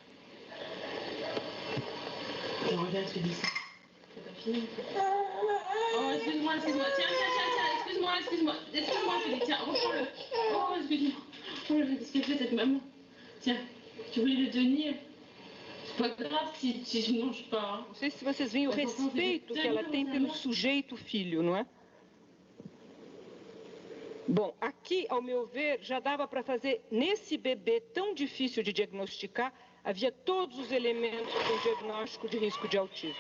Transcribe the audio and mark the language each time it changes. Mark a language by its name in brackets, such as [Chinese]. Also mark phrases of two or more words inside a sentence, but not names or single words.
[French] Je regarde, je te dis ça. C'est pas fini. Oh, excuse-moi. Tiens, excuse-moi, je te dis, tiens, reprends-le. Oh, excuse-moi. Oh, qu'est-ce qu'elle fait cette maman? Tiens, tu voulais le tenir? C'est pas grave se je mange pas. Hein. [Portuguese] Não sei se vocês veem o respeito que ela tem pelo sujeito filho, não é? Bom, aqui, ao meu ver, já dava para fazer, nesse bebê tão difícil de diagnosticar, havia todos os elementos para o diagnóstico de risco de autismo.